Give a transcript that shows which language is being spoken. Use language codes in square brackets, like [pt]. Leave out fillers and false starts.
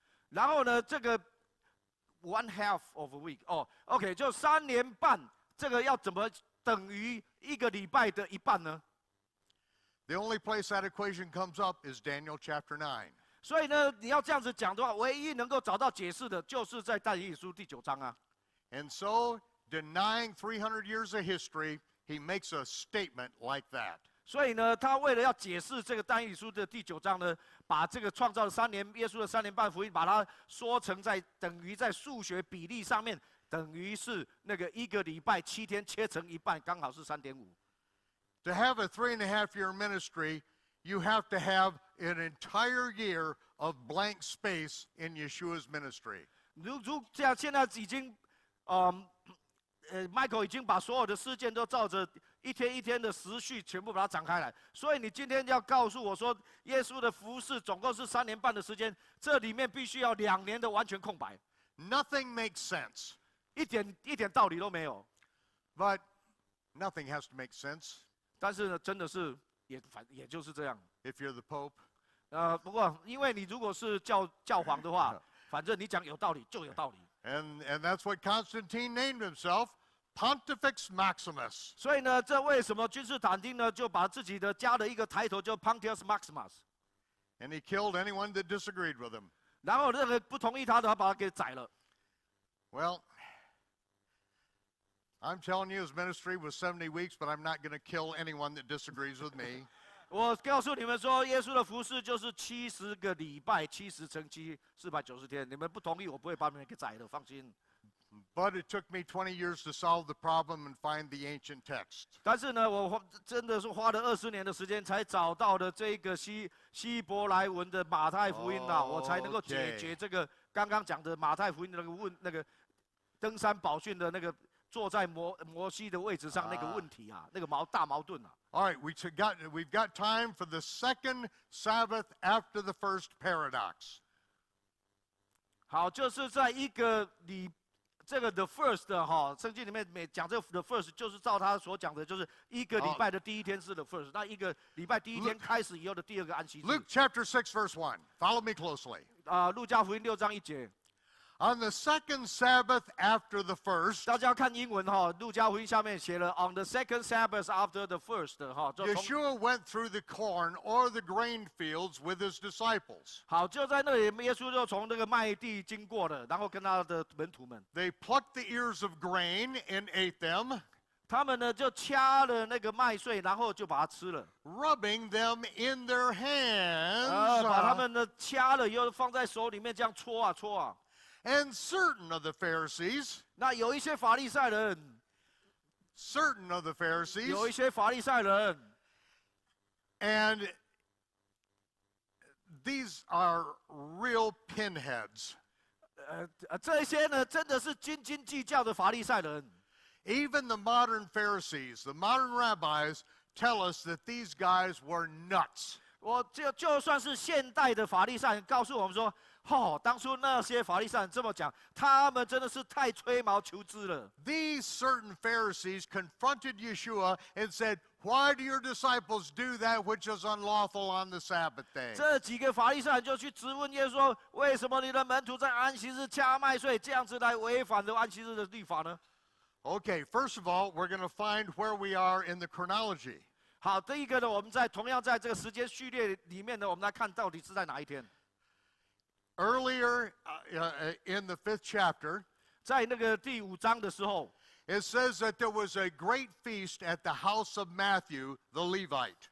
[zh] 然后呢，这个 [en] 1/2 of a week， [zh] OK， 就3年半，这个要怎么等于1个礼拜的一半呢？ [en] The only place that equation comes up is Daniel chapter 9. [zh] 所以呢，你要这样子讲的话，唯一能够找到解释的，就是在但以理书第9章啊。 [en] And so, denying 300 years of history, he makes a statement like that. [zh] 所以呢，他为了要解释这个但以理书的第9章呢，把这个创造的耶稣的3年半福音，把它说成等于在数学比例上面，等于是那个1个礼拜7天切成一半，刚好是3.5。 [en] To have a 3.5-year ministry, you have to have an entire year of blank space in Yeshua's ministry. [zh] 这样现在已经 Michael 已经把所有的事件都照着一天一天的时序全部把它展开来。所以你今天要告诉我说，耶稣的服事总共是3年半的时间，这里面必须要2年的完全空白。 [en] Nothing makes sense. [zh] 一点道理都没有。 [en] But nothing has to make sense. [zh] 但是呢，真的是也就是这样。 [en] If you're the Pope. [zh] 不过因为你如果是教皇的话，反正你讲有道理就有道理。 [en] And that's what Constantine named himself, Pontifex Maximus. [zh] 所以呢，这为什么君士坦丁呢就把自己的加了一个抬头叫 Pontifex Maximus。 [en] And he killed anyone that disagreed with him. [zh] 然后任何不同意他的，他把他给宰了。 [en] Well, I'm telling you, his ministry was 70 weeks, but I'm not going to kill anyone that disagrees with me. [zh] 我告诉你们说，耶稣的服事就是70个礼拜，70乘7 490天。你们不同意，我不会把你们给宰了，放心。 [en] But it took me 20 years to solve the problem and find the ancient text. [zh] 但是呢，我真的是花了20年的时间才找到的这个希伯来文的马太福音啊，我才能够解决这个刚刚讲的马太福音的那个登山宝训的那个坐在摩西的位置上那个问题啊，那个大矛盾啊。 [en] All right, we've got time for the second Sabbath after the first paradox. [zh] 好，就是在一个这个 [en] the first [zh] 哈，圣经里面讲这个 the first， 就是照他所讲的，就是一个礼拜的第一天是 the first， 那一个礼拜第一天开始以后的第2个安息日。 [en] Luke chapter 6 verse 1. Follow me closely. [zh] 路加福音6章1节。 [en] On the second Sabbath after the first, [zh] 大家看英文哈，路加福音下面写了 [en] on the second Sabbath after the first [zh] 哈。 [en] Yeshua went through the corn or the grain fields with his disciples. [zh] 好，就在那里，耶稣就从那个麦地经过了，然后跟他的门徒们。 [en] They plucked the ears of grain and ate them. [zh] 他们呢就掐了那个麦穗，然后就把它吃了。 [en] Rubbing them in their hands. [zh] 把他们呢掐了以后放在手里面这样搓啊搓啊。 [en] And certain of the Pharisees, [zh] 那有一些法利赛人， [en] certain of the [zh] 有 [en] Pharisees, [zh] 一些法利赛人， [en] and these are real pinheads. [zh] 这些呢真的是斤斤计较的法利赛人。 [en] Even the modern Pharisees, the modern rabbis, tell us that these guys were nuts. [zh] 就算是现代的法利赛人告诉我们说，当初那些法利赛人这么讲，他们真的是太吹毛求疵了。 [en] These certain Pharisees confronted Yeshua and said, "Why do your disciples do that which is unlawful on the Sabbath day?" [zh] 这几个法利赛人就去质问耶稣说：“为什么你的门徒在安息日掐麦穗，这样子来违反了安息日的律法呢？” [en] Okay, first of all, we're going to find where we are in the chronology. [zh] 好，第一个呢，我们同样在这个时间序列里面呢，我们来看到底是在哪一天。 [en] Earlier in the 5th chapter, [zh] 在那个第5章的时候 [en] it says that there was a great feast at the house of Matthew, the Levite.